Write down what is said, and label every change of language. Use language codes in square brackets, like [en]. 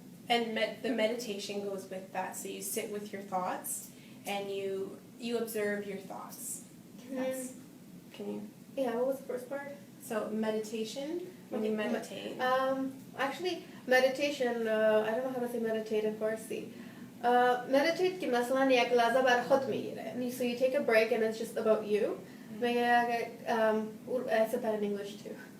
[en] And the meditation goes with that. So you sit with your thoughts and you observe your thoughts. Can you? Yeah, what was the first part? So meditation, when you meditate. Actually, meditation, I don't know how to say meditate in Farsi. [fa] Meditate که مثلا یک لحظه بر خود میگیره. [en] So you take a break and it's just about you. I said that in English too.